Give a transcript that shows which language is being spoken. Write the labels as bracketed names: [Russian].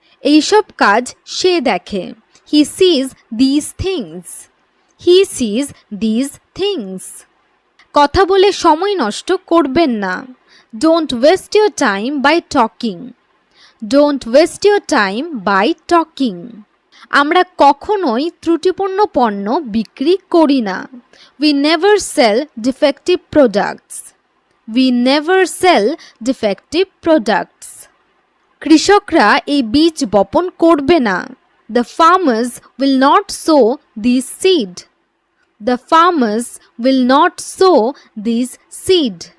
[Bangla] এইসব কাজ সে দেখে. [English] He sees these things. He sees these things. [Bangla] কথা বলে সময় নষ্ট করবেন না. [English] Don't waste your time by talking. Don't waste your time by talking. [Bangla] আমরা কখনোই ত্রুটিপূর্ণ পণ্য বিক্রি করি না. [English] We never sell defective products. We never sell defective products. [Bangla] কৃষকরা এই বীজ বপন করবে না. [English] The farmers will not sow these seed. The farmers will not sow these seed.